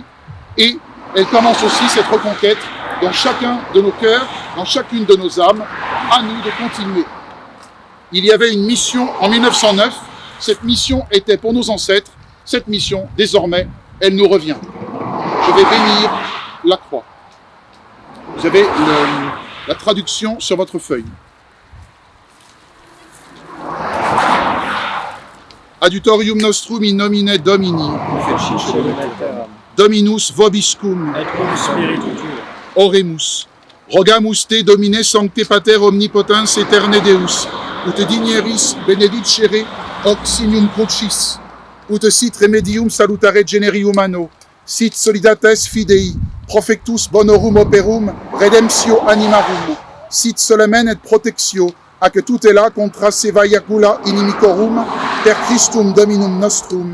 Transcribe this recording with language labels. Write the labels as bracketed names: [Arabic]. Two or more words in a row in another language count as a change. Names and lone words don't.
[French] Et elle commence aussi cette reconquête dans chacun de nos cœurs, dans chacune de nos âmes, à nous de continuer. Il y avait une mission en 1909, cette mission était pour nos ancêtres, cette mission, désormais, elle nous revient. Je vais bénir la croix. Vous avez la traduction sur votre feuille. [Latin] Adiutorium nostrum in nomine Domini, Dominus vobiscum, Oremus. Rogamus te Domine sancte Pater omnipotens aeterne Deus, ut digneris benedicere hoc signum crucis, ut sit remedium salutare generi humano, sit solidates fidei, profectus bonorum operum, redemptio animarum, sit solemen et protectio, ac tutela contra sevaiacula inimicorum, per Christum Dominum nostrum.